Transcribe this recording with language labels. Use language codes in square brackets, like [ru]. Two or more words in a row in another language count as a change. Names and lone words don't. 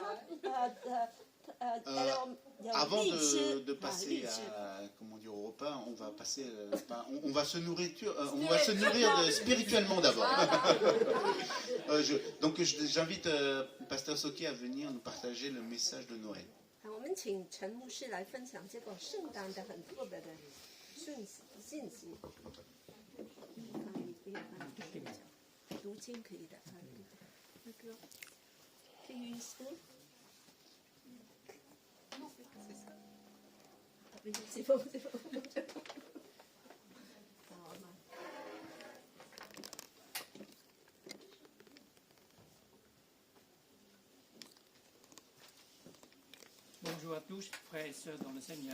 [fr] avant de passer comment dire, au repas, on va passer, on va se nourrir spirituellement d'abord. Donc j'invite Pasteur Soki à venir nous partager le message de Noël. [zh] 我们请陈牧师来分享这个圣诞的很特别的信息。读经可以的。那个可以说。 [fr] c'est bon. Bonjour à tous, frères et sœurs dans le Seigneur.